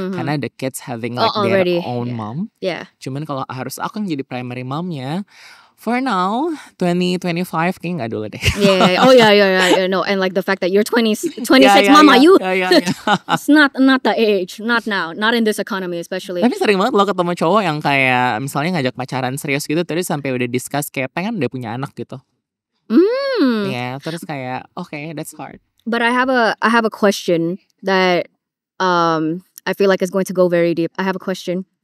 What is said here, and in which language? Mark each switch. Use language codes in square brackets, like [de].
[en] Karena the kids having like their own mom. [id] Cuman kalau harus aku yang jadi primary momnya, [en] for now, [id] 2025 kayaknya nggak dulu deh. [en] No, and like the fact that you're 26, mama, you. It's not the age, not now, not in this economy especially. [id] Tapi sering banget lo ketemu cowok yang kayak misalnya ngajak pacaran serius gitu, terus sampai udah discuss kayak pengen udah punya anak gitu. Terus kayak [en] okay, that's hard. But I have a question that I feel like is going to go very deep. I have a question.